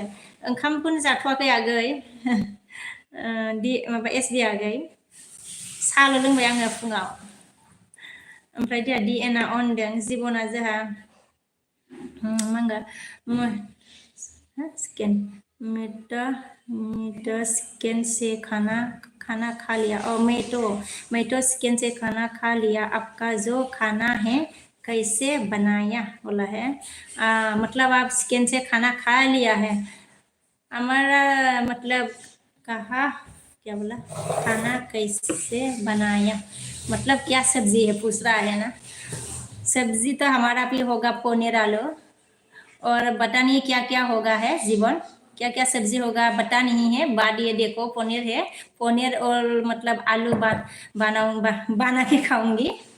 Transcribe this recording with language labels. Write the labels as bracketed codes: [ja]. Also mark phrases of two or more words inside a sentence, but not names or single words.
[brx] ओंखामखौनो जाथ'वाखै आगै। माबा SBI आगै साहाल' लोंबाय आङो फुङाव। ओमफ्राय जोंहा DNआ अन होनदों जिबना जोंहा मा होनगोन [hi] चिकेन से खाना खा लिया। मैं तो चिकन से खाना खा लिया। आपका जो खाना है कैसे बनाया बोला है। मतलब आप चिकन से खाना खा लिया है। हमारा मतलब कहा क्या बोला खाना कैसे बनाया मतलब क्या सब्जी है पूछ रहा है ना सब्जी तो हमारा भी होगा पनीर आलू और बता नहीं क्या क्या होगा है जीवन क्या क्या सब्जी होगा बता नहीं है बाद ये देखो पनीर है पनीर और मतलब आलू बना के खाऊंगी